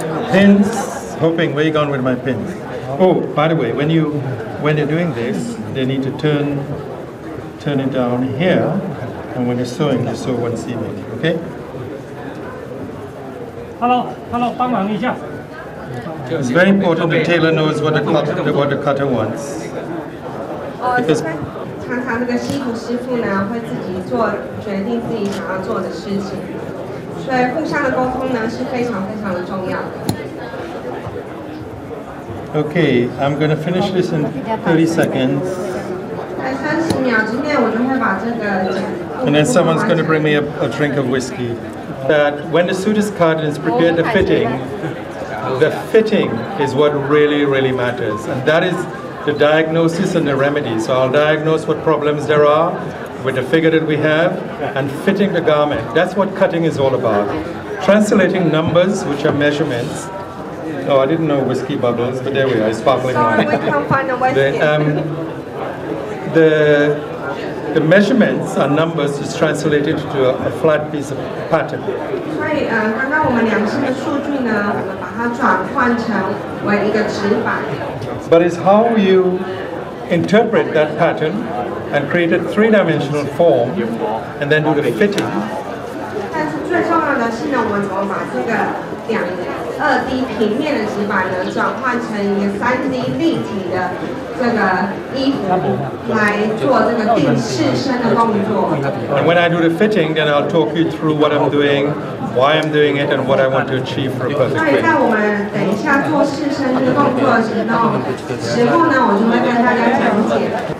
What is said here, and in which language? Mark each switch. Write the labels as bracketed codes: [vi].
[en] Pins, hoping, where you gone with my pins? Oh, by the way, when you're doing this, they need to turn it down here, and when you're sewing, you sew one seam in, okay? [zh] Hello， 帮忙一下。 [en] It's very important the tailor knows what the cutter wants. Because [zh] 常常这个西服师傅呢会自己做决定自己想要做的事情，所以互相的沟通呢是非常的重要的。 [en] Okay, I'm going to finish this in 30 seconds. [zh] 在30秒之内，我就会把这个。 [en] And then someone's going to bring me a drink of whiskey. That when the suit is cut and it's prepared, the fitting is what really matters. And that is the diagnosis and the remedy. So I'll diagnose what problems there are with the figure that we have and fitting the garment. That's what cutting is all about. Translating numbers, which are measurements. Oh, I didn't know whiskey bubbles, but there we are, sparkling wine. Sorry, we can't find a whiskey. The measurements are numbers is translated to a flat piece of pattern. [zh] 所以刚刚我们量测的数据呢，我们把它转换成为一个纸板。 [en] But it's how you interpret that pattern and create a three-dimensional form and then do the fitting. [zh] 但是最重要的是呢，我们怎么把这个2D 平面的纸板呢，转换成一个3D 立体的这个衣服来做这个定式身的动作。 [en] And when I do the fitting, then I'll talk you through what I'm doing, why I'm doing it, and what I want to achieve for a perfect [zh] 所以 [en] fit. [zh] 在我们等一下做试身这个动作的时候呢，我就会跟大家讲解。